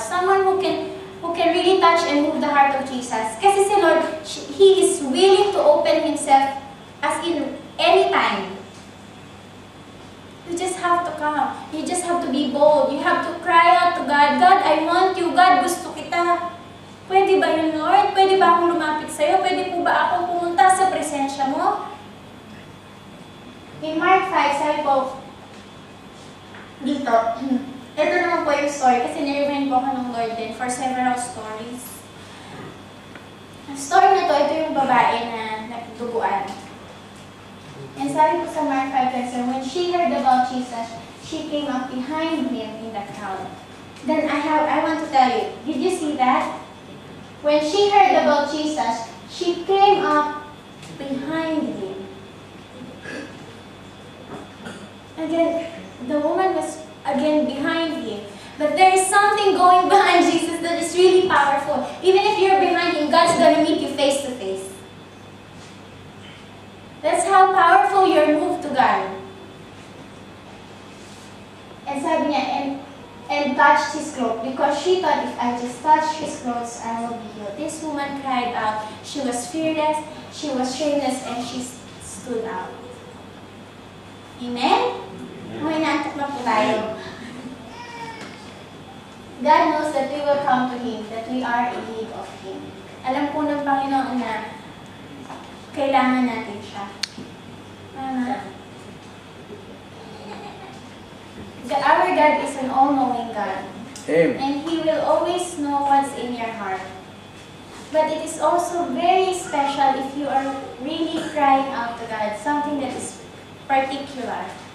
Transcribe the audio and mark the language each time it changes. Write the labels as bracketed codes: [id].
[en] Someone who can really touch and move the heart of Jesus. [tl] Kasi si [en] Lord, He is willing to open Himself as in any time. You just have to come. You just have to be bold. You have to cry out to God, God, I want you. [tl] God, gusto kita. Pwede ba yun, Lord? Pwede ba akong lumapit sa'yo? Pwede po ba akong pumunta sa presensya mo? In Mark 5, sabi po, dito, ito naman po yung story kasi niremind po ako ng Lord din [en] for several stories. [tl] Ang story na to, ito yung babae na nagduguan. [en] And [tl] sabi po sa [en] Mark 5, when she heard about Jesus, she came up behind him in the crowd. Then I want to tell you, did you see that? When she heard about Jesus, she came up behind him. Again, the woman was again behind him. But there is something going behind Jesus that is really powerful. Even if you're behind him, God's going to meet you face to face. That's how powerful your move to God. And [tl] sabi niya, [en] and touched his clothes, because she thought, if I just touch his clothes, I will be healed. This woman cried out. She was fearless, she was shameless, and she stood out. Amen? [tl] May naantok na po tayo. [en] God knows that we will come to Him, that we are in need of Him. [tl] Alam po ng Panginoon na kailangan natin siya. Tama? [en] Our God is an all-knowing God. Amen. And He will always know what's in your heart. But it is also very special if you are really crying out to God, something that is particular.